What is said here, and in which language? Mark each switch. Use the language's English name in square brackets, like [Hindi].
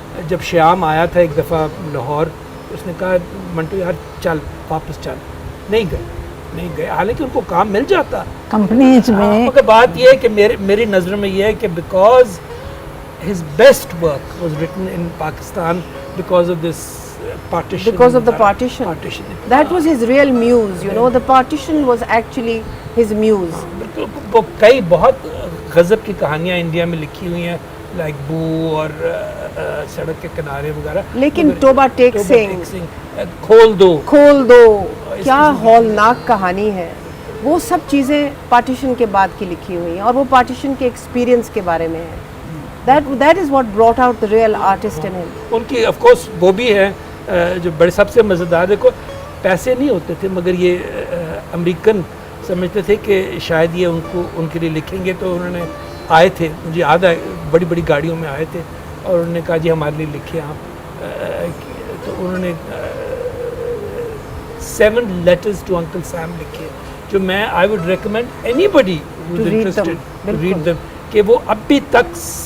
[Urdu] جب شیام آیا تھا ایک دفعہ لاہور, اس نے کہا منٹو یار چل واپس چل. نہیں گئے, حالانکہ ان کو کام مل جاتا کمپنیز میں. مگر بات یہ ہے کہ [English] میری نظر میں یہ ہے کہ because his best work was written in Pakistan because of this partition. Because of the partition. That was his real muse, you know. The partition was actually his muse. [Urdu] وہ کئی بہت غضب کی کہانیاں انڈیا میں لکھی ہوئی ہیں, لائک بو اور سڑک کے کنارے وغیرہ. لیکن توبہ ٹیک سنگھ, کھول دو کیا ہولناک کہانی ہے. وہ سب چیزیں پارٹیشن کے بعد کی لکھی ہوئی ہیں, اور وہ پارٹیشن کے ایکسپیرینس کے بارے میں ہے. [English] That is what brought out the real artist in him. [Urdu] ان کی آف کورس وہ بھی ہے جو بڑے سب سے مزیدار. دیکھو پیسے نہیں ہوتے تھے, مگر یہ امریکن سمجھتے تھے کہ شاید یہ ان کے لیے لکھیں گے. تو انہوں نے آئے تھے, مجھے یاد ہے, بڑی بڑی گاڑیوں میں آئے تھے, اور انہوں نے کہا جی ہمارے لیے لکھیں آپ. تو انہوں نے [English] 7 letters to Uncle Sam [Urdu] لکھے, جو میں [English] I would recommend anybody who's interested to read them, [Urdu] کہ وہ اب بھی تک